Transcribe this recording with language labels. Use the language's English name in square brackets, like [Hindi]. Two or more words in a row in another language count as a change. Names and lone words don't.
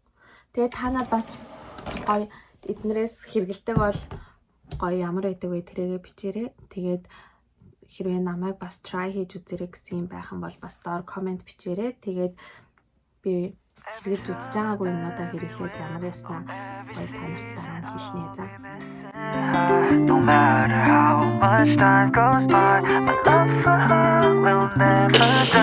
[Mongolian] Тэгээд та нар бас гоё эднэрээс хэрэгэлдэг бол гоё ямар байдаг вэ тэрийгэ бичээрэй. Тэгээд хэрвээ намайг бас try хийж үзэрэй гэсэн юм байх юм бол бас доор комент бичээрэй. Тэгээд би хэрэглэж үзэж байгаагүй юмнуудаа хэрэглээд ямар яснаа гоё та нарт дараа нь хэлнэ за. [English] No matter how much time goes by, my love for her will never die.